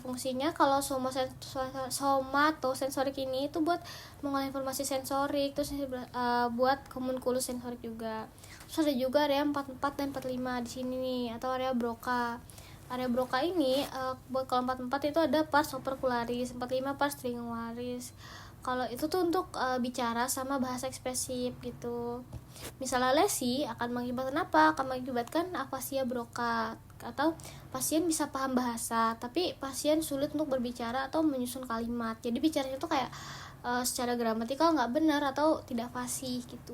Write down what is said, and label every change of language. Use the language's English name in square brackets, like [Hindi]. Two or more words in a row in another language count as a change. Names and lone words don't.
[Indonesian] Fungsinya kalau somatosensorik ini itu buat mengolah informasi sensorik, terus buat homunculus sensorik juga. Terus ada juga area 44 dan 45 di sini nih, atau area Broca. Area Broca ini buat kalau 44 itu ada pars opercularis, 45 pars triangularis. Kalau itu tuh untuk bicara sama bahasa ekspresif gitu. Misalnya lesi akan mengakibatkan apa? Akan mengakibatkan afasia Broca, atau pasien bisa paham bahasa tapi pasien sulit untuk berbicara atau menyusun kalimat. Jadi bicaranya tuh kayak secara gramatikal nggak benar atau tidak fasih gitu.